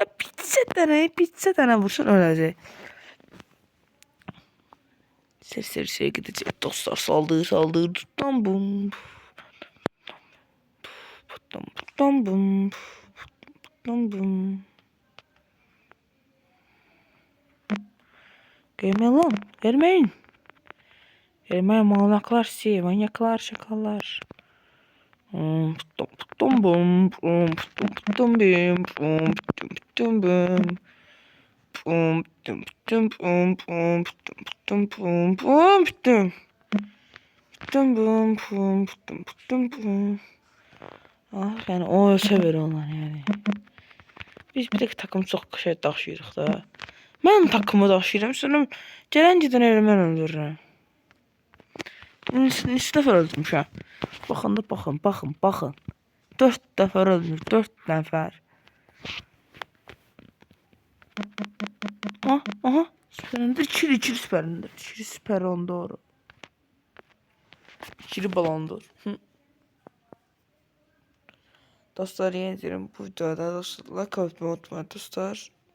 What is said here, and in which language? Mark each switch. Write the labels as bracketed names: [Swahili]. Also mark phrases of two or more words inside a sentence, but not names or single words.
[Turkish] Pizza tane vursun ölecek. Seri gidecek dostlar, saldır tam bum tam bum tam bum. Gelmeyin lan, gelmeyin manyaklar size, manyaklar şakallar. Tam bum tam bum tam bum pum tum tum pum pum tum pum pum tum tum pum pum tum tum pum. Ah yani o sever onlar yani. [Azerbaijani] Biz bir de takım çok şey daşıyırıq da. Mən takımı daşıyıram, sonra gələn gedən elə mən öldürürəm. Neçə dəfə öldürmüşəm. Baxın. 4 dəfə öldürmüş, 4 nəfər. Aha. [Turkish] Süperinde çiri süperinde. Çiri süper on doğru. Çiri balondur. Dostlar yeni diyorum bu videoda dostlar like atmayı unutmayın dostlar.